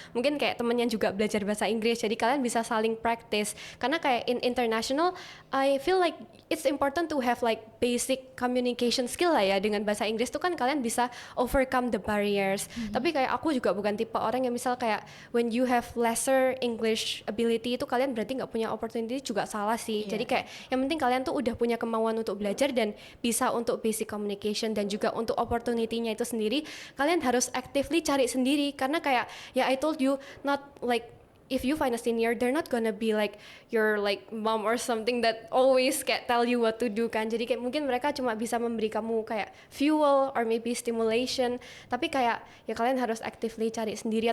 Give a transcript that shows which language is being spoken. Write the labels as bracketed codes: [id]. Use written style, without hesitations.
[id] Mungkin kayak temennya juga belajar bahasa Inggris, jadi kalian bisa saling practice. Karena kayak [en] in international, I feel like it's important to have like basic communication skill lah ya. [id] Dengan bahasa Inggris tuh kan kalian bisa [en] overcome the barriers. [id] Tapi kayak aku juga bukan tipe orang yang misal kayak [en] when you have lesser English ability [id] itu kalian berarti nggak punya opportunity, juga salah sih. Jadi kayak yang penting kalian tuh udah punya kemauan untuk belajar dan bisa untuk basic communication, dan juga untuk opportunity-nya itu sendiri kalian harus actively cari sendiri. Karena kayak ya [en] I told you, not like if you find a senior, they're not gonna be like your like mom or something that always kayak tell you what to do kan. [id] Jadi kayak mungkin mereka cuma bisa memberi kamu kayak fuel or maybe stimulation, tapi kayak ya kalian harus actively cari sendiri.